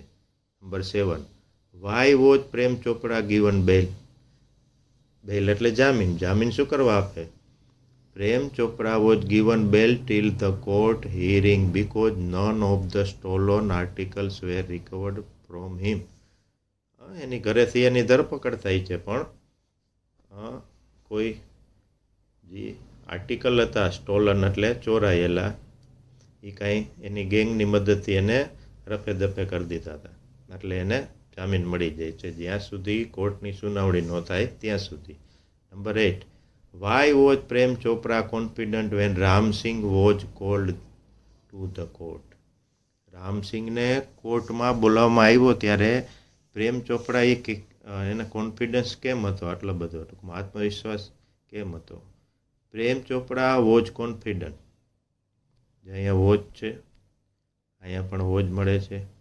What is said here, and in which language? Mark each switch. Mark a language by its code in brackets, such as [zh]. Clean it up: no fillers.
[gu] Number 7, [en] Why was Prem Chopra given bail. [gu] બેલ એટલે જામીન. જામીન શું કરવા આપે? [en] Prem Chopra was given bail till the court hearing because none of the stolen articles were recovered from him. [gu] એની ઘરેથી એની ધરપકડ થઈ છે, પણ કોઈ જે આર્ટિકલ હતા સ્ટોલન એટલે ચોરાયેલા, એ કાંઈ એની ગેંગની મદદથી એને રફે દફે કરી દીધા હતા, એટલે એને જામીન મળી જાય છે જ્યાં સુધી કોર્ટની સુનાવણી ન થાય ત્યાં સુધી. Number 8. [en] Why was Prem Chopra confident when Ram Singh was called to the court? [gu] Ram સિંહને કોર્ટમાં બોલાવવામાં આવ્યો ત્યારે પ્રેમ ચોપડા એના કોન્ફિડન્સ કેમ હતો આટલો બધો, ટૂંકમાં આત્મવિશ્વાસ કેમ હતો? [en] Prem Chopra was confident, [gu] જે અહીંયા વોઝ છે અહીંયા પણ વોઝ મળે છે.